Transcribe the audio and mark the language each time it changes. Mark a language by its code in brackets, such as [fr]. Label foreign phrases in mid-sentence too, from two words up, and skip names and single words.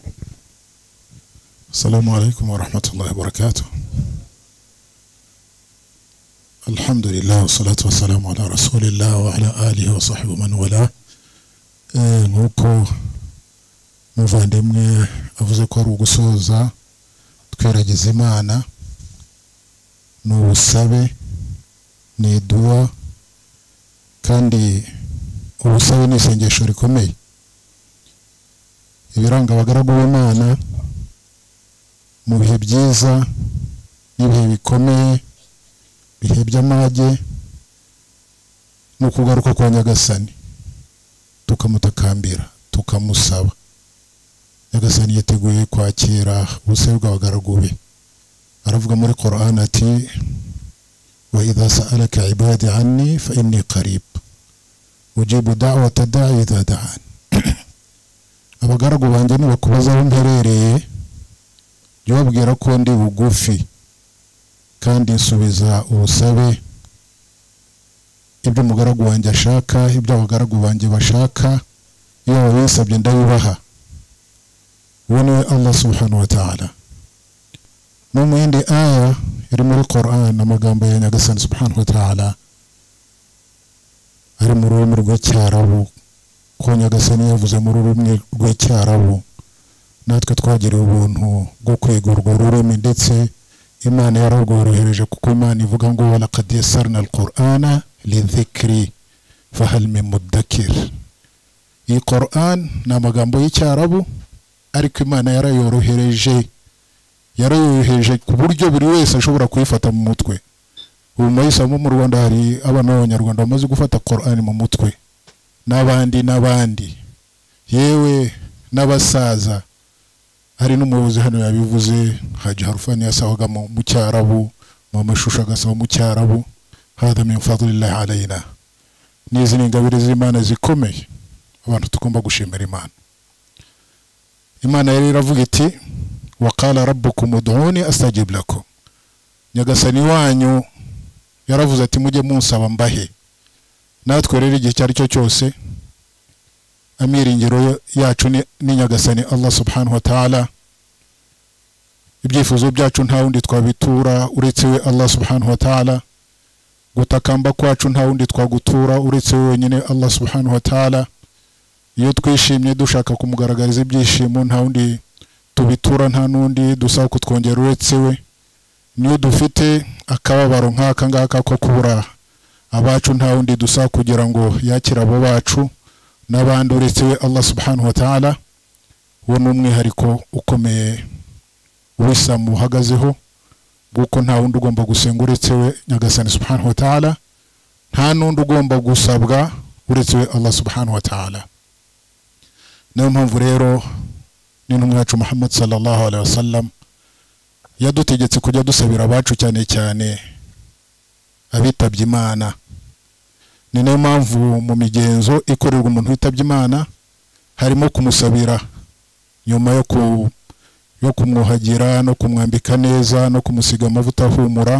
[ar] السلام عليكم ورحمة الله وبركاته. الحمد لله والصلاة والسلام على رسول الله وعلى آله وصحبه ومن والاه. [rw] Nkuko muvandimwe avuze ko ari ugusoza tweragiza Imana n'ubusabe ni dua kandi ubusabe ni isengesho rikomeye. Ibiranga abagaragu b'Imana mu bihe byiza n'ibihe bikomeye, bihe by'amage no kugaruka kwa Nyagasani tukamutakambira tukamusaba. Nyagasani yateguye kwakira ubusabe bw'abagaragu be. Aravuga muri Qur'an ati [ar] وإذا سألك عبادي عني فإني قريب أجيب دعوة الداع إذا دعان. [rw] Abagaragu banjye nibakubaza aho mperereye jya ubabwira ko ndi bugufi kandi nsubiza ubusabe ibyo umugaragu wanjye ashaka, ibyo abagaragu banjye bashaka, iyo babisabye ndabibaha. Uwo ni [ar] الله سبحانه وتعالى. [rw] No mu yindi aya iri muri Qur'an amagambo ya Nyagasani [ar] سبحانه وتعالى [rw] ari mu rurimi rw'Icyarabu, ko Nyagasani yavuze mu rurimi rw'Icyarabu natwe twagiriye ubuntu bwo kwiga urwo rurimi, ndetse Imana yararworohereje kuko Imana ivuga ngo [ar] ولقد يسرنا القرآن للذكر فهل من مدكر. [rw] Iyi Qur'an ni amagambo y'Icyarabu ariko Imana yarayorohereje ku buryo buri wese ashobora kuyifata mu mutwe. Ubu mayisamo mu Rwanda hari abana b'Abanyarwanda bamaze gufata Qur'an mu mutwe, n'abandi yewe n'abasaza. Hari n'umuyobozi hano yabivuze, Haji Harufani yasabaga mu Cyarabu, mu mashusho agasaba mu Cyarabu. [ar] هذا من فضل الله علينا. [rw] Nizi ni ingabire z'Imana zikomeye abantu tugomba gushimira Imana. Imana yari iravuga iti [ar] وقال ربكم ادعوني أستجب لكم. [rw] Nyagasani wanyu yaravuze ati mujye munsaba mbahe. Natwe rero igihe cyari cyo cyose amiringiro yacu ni Nyagasani [ar] الله سبحانه وتعالى. [rw] Ibyifuzo byacu nta wundi twabitura uretse we [ar] الله سبحانه وتعالى. [rw] Gutakamba kwacu nta wundi twagutura uretse we wenyine [ar] الله سبحانه وتعالى. [rw] Iyo twishimye dushaka kumugaragariza ibyishimo nta wundi tubitura, nta nundi dusaba kutwongera uretse we. Niyo dufite akababaro nk'aka ngaka ko kubura abacu nta wundi dusaba kugira ngo yakira abo bacu n'abandi uretse we [ar] الله سبحانه وتعالى. [rw] Uwo ni umwihariko ukomeye uw'isamu uhagazeho, kuko nta wundi ugomba gusenga uretse we Nyagasani [ar] سبحانه وتعالى, [rw] nta nundi ugomba gusabwa uretse we [ar] الله سبحانه وتعالى. [rw] Niyo mpamvu rero n'intumwa yacu Muhammad [ar] صلى الله عليه وسلم [rw] yadutegetse kujya dusabira abacu cyane cyane abitabye Imana. Ni nayo mpamvu mu migenzo ikorerwa umuntu witabye Imana harimo kumusabira nyuma yo kumwuhagira no kumwambika neza no kumusiga amavuta ahumura.